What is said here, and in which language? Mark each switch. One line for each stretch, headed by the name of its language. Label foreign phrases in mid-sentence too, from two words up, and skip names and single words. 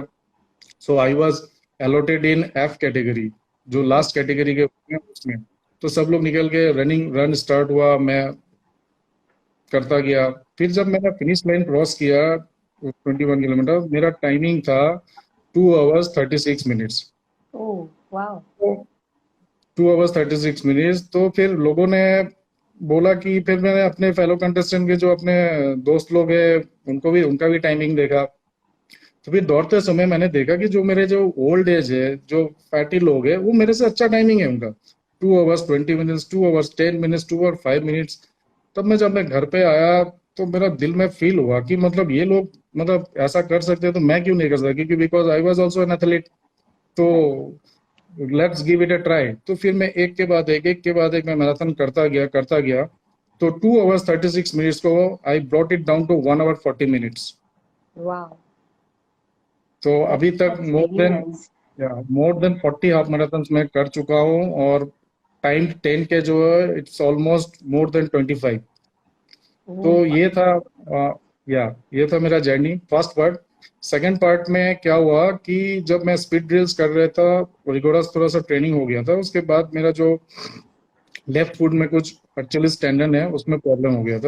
English: So I was allotted in F category,
Hindi: जो
English: last category
Hindi: के होते हैं उसमें. तो सब लोग निकल के
English: run start
Hindi: हुआ, मैं करता गया. फिर जब मैंने
English: finish line cross
Hindi: किया 21 किलोमीटर, मेरा टाइमिंग था
English: 2 hours 36 minutes. Oh wow. तो 2 hours 36 minutes.
Hindi: तो फिर लोगों ने बोला कि, फिर मैंने अपने
English: fellow contestant
Hindi: के जो अपने दोस्त लोग हैं उनका भी टाइमिंग देखा. तो फिर दौड़ते समय मैंने देखा कि जो मेरे जो
English: old age
Hindi: है, जो फैटी लोग हैं, वो मेरे से अच्छा टाइमिंग है उनका.
English: 2 hours 20 minutes, 2 hours 10 minutes, 2 hours 5 minutes.
Hindi: तब जब मैं घर पे आया तो मेरा दिल में फील हुआ कि मतलब ये लोग मतलब ऐसा कर सकते हैं तो मैं क्यों नहीं कर सकता, क्योंकि
English: because I was also an athlete. तो let's give it a try.
Hindi: तो फिर मैं एक के बाद एक मैं मैराथन करता गया.
English: तो 2 hours 36 minutes को I brought it down to 1 hour 40 minutes. wow.
Hindi: तो अभी तक
English: That's really nice. more than
Hindi: 40
English: half marathon
Hindi: मैं कर चुका हूँ. और टाइम 10 के जो है,
English: it's almost more than
Hindi: 25. तो ओह. ये था मेरा जर्नी,
English: first part. second part
Hindi: में क्या हुआ कि जब मैं
English: speed drills
Hindi: कर रहा था, रिगोरस थोड़ा सा ट्रेनिंग हो गया था, उसके बाद मेरा जो
English: left foot
Hindi: में कुछ
English: Achilles tendon
Hindi: है, उसमें प्रॉब्लम हो गया था.